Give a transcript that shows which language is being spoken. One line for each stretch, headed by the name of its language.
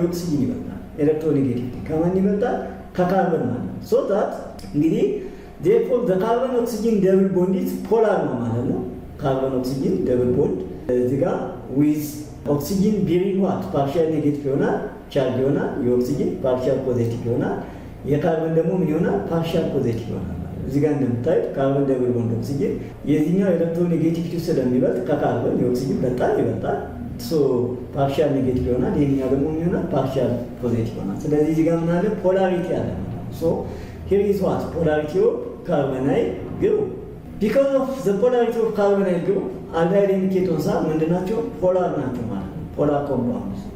Amharic: የኦክሲጅን ይበልጣል። ኤሌክትሮኔጌቲቪቲ ከማን ይበልጣል? ከካርበን ማለት ነው። ሶ ዳት እንግዲህ
English: therefore the carbon oxygen double bond is polar
Amharic: ነው ማለት ነው። ካርበን ኦክሲጅን ደብል ቦንድ እዚህ ጋር
English: with oxygen bearing what partial negative
Amharic: ይሆናል፣ ቻርጅ ይሆናል። የኦክሲጅን ፓርሻል ፖዚቲቭ ይሆናል። የካርበን ደግሞ ምን ይሆናል? ፓርሻል ፖዚቲቭ ይሆናል። እዚህ ጋር እንደምታዩት ካርበን ደብል ቦንድ ኦክሲጅን የዚህኛው ኤሌክትሮኔጌቲቪቲ ስለሚበልጥ ከካርበን የኦክሲጅን በጣም ይበልጣል። ሶ ፓርሻል ኔጌቲቭ ይሆናል። የኛው ደግሞ ምን ይሆናል? ፓርሻል ፖዚቲቭ ይሆናል። ስለዚህ እዚህ ጋር ምን አለ? ፖላሪቲ አለ ማለት ነው። ሶ
English: here is what polarity of carbonyl group. Because of the polarity of carbonyl group, aldehyde and ketones are ምንድናቸው?
Amharic: ፖላር ናቸው ማለት ነው። ፖላር compounds.